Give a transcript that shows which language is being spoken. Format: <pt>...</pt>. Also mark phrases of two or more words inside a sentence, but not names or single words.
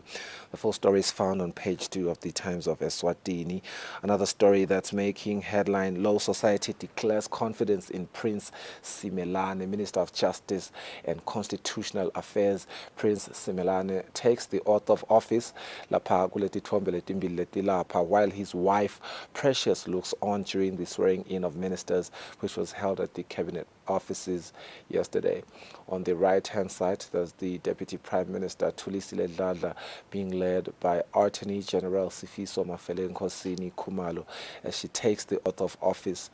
<en>The full story is found on page 2 of the Times of Eswatini. Another story that's making headline: Law Society declares confidence in Prince Simelane. Minister of Justice and Constitutional Affairs Prince Simelane takes the oath of office</en> <ss>lapha kuletithombe letimbili letilapha,</ss> <en>while his wife Precious looks on during the swearing in of ministers, which was held at the cabinet offices yesterday. On the right-hand side, there's the Deputy Prime Minister Kusile being led by Attorney General Sifiso Nkosini Khumalo as she takes the oath of office.</en>